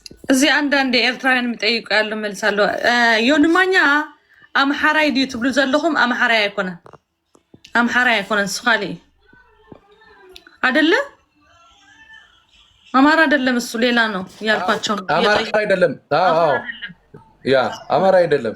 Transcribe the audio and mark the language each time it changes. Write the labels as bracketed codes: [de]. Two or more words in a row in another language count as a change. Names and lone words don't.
[am] እዚህ አንዳንድ ኤርትራውያን የሚጠይቁ ያለው መልሳለሁ። [ti] ዮንማኛ አምሓራይ ድዩ ትብሉ ዘለኹም? አምሓራይ አይኮነን፣ አምሓራይ አይኮነን። [am] ስኻሊ አይደለ? አማራ አይደለም፣ እሱ ሌላ ነው ያልኳቸው ነው። አማራ አይደለም። አዎ ያ አማራ አይደለም።